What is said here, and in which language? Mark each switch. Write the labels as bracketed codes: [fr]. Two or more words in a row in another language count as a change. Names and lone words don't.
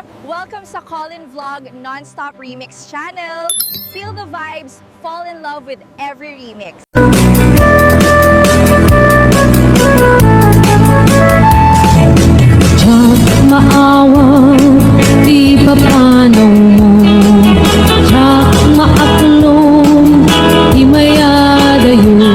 [en] Welcome sa Colin Vlog Non-Stop Remix channel. Feel the vibes, fall in love with every remix. [kne] Tsak maawa, di papanaw mo. Tsak maaklong, di mayadayo.